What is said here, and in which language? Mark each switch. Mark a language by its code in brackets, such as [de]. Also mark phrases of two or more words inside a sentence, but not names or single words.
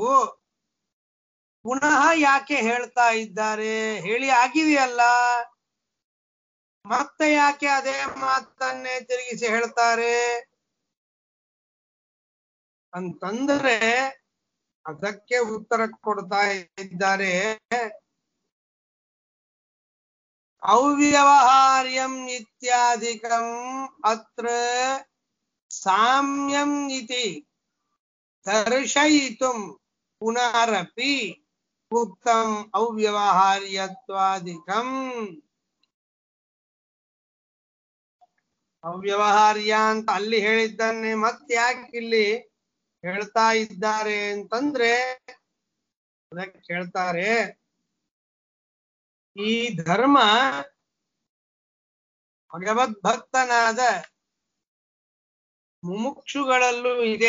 [kn] ಪುನಃ ಯಾಕೆ ಹೇಳ್ತಾ ಇದ್ದಾರೆ, ಹೇಳಿ ಆಗಿದೆಯಲ್ಲ, ಮತ್ತೆ ಯಾಕೆ ಅದೇ ಮಾತನ್ನೇ ತಿರುಗಿಸಿ ಹೇಳ್ತಾರೆ ಅಂತಂದ್ರೆ ಅದಕ್ಕೆ ಉತ್ತರ ಕೊಡ್ತಾ ಇದ್ದಾರೆ. [sa] ಅವ್ಯವಹಾರ್ಯಂ ಇತ್ಯಾದಿಕಂ ಅತ್ರ ಸಾಮ್ಯಂ ಇತಿ ದರ್ಶಯಿತುಂ ಪುನರಪಿ ಉಕ್ತಂ ಅವ್ಯವಹಾರ್ಯತ್ವಾದಿಕಂ. [kn] ಅವ್ಯವಹಾರ್ಯ ಅಂತ ಅಲ್ಲಿ ಹೇಳಿದ್ದನ್ನೇ ಮತ್ತೆ ಯಾಕೆ ಇಲ್ಲಿ ಹೇಳ್ತಾ ಇದ್ದಾರೆ ಅಂತಂದ್ರೆ, ಅದಕ್ಕೆ ಹೇಳ್ತಾರೆ, ಈ ಧರ್ಮ ಭಗವದ್ಭಕ್ತನಾದ ಮುಮುಕ್ಷುಗಳಲ್ಲೂ ಇದೆ.